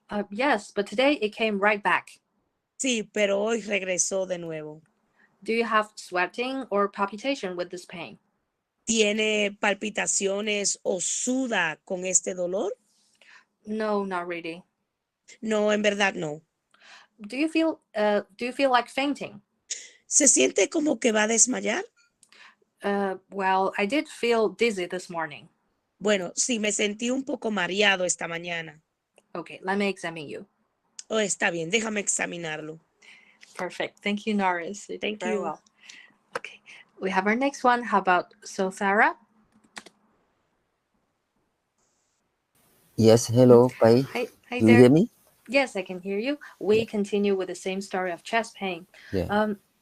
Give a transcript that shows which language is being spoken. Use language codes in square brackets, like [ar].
[en] Yes, but today it came right back. [es] Sí, pero hoy regresó de nuevo. [en] Do you have sweating or palpitation with this pain? [es] ¿Tiene palpitaciones o suda con este dolor? [en] No, not really. [es] No, en verdad no. [en] Do you feel like fainting? [es] ¿Se siente como que va a desmayar? [en] Well, I did feel dizzy this morning. [es] Bueno, sí, me sentí un poco mareado esta mañana. [en] Okay, let me examine you. [es] Oh, está bien, déjame examinarlo. [en] Perfect. Thank you, Norris. You did Thank very you. well. Okay, we have our next one. How about Sothara? Yes, hello, Pai. Hi Do you there. hear me? Yes, I can hear you. We continue with the same story of chest pain. Yeah.